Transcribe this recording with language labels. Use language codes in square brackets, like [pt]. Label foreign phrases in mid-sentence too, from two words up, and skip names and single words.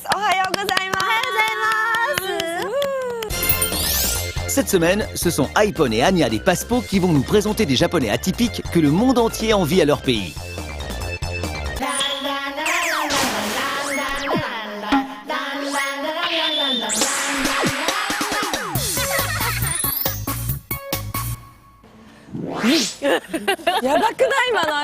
[ja] おはようございます。 [fr] Cette semaine, ce sont Aipon et Anya des Paspo qui vont nous présenter des Japonais atypiques que le monde entier envie à leur pays. [ja] « やばくない今の？